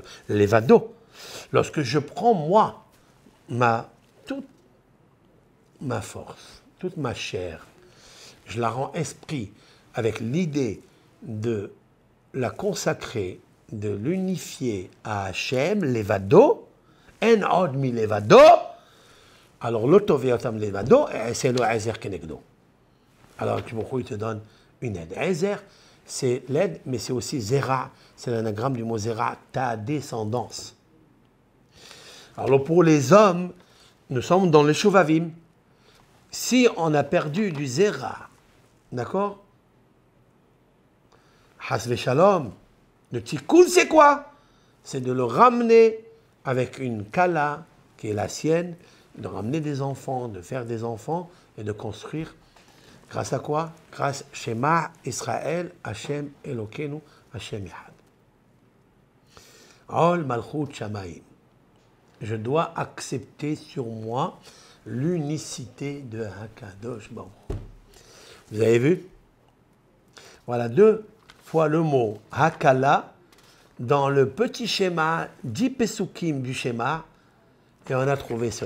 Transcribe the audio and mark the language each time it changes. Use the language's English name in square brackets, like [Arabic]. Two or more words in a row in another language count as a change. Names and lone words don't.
[French] Levado. Lorsque je prends moi, toute ma force, toute ma chair, je la rends esprit avec l'idée de la consacrer, de l'unifier à Hachem, Levado, [Hebrew] אין עוד מלבדו, [French] alors l'Otoveotam Levado, c'est le [Hebrew] עזר כנגדו. [French] Alors, il te donne une aide. Ezer, c'est l'aide, mais c'est aussi Zera. C'est l'anagramme du mot Zera, ta descendance. Alors, pour les hommes, nous sommes dans le Shuvavim. Si on a perdu du Zera, d'accord? [Hebrew] חס ושלום, [French] le Tikkun, c'est quoi? C'est de le ramener avec une Kala, qui est la sienne, de ramener des enfants, de faire des enfants et de construire. Grâce à quoi? Grâce [Hebrew] שמע ישראל, השם אלוקינו, השם אחד. עול מלכות שמים. [French] Je dois accepter sur moi l'unicité de [Hebrew] הקדוש ברוך. [French] Vous avez vu? Voilà 2 fois le mot Hakala dans le petit schéma, 10 Pesukim du schéma, et on a trouvé cela.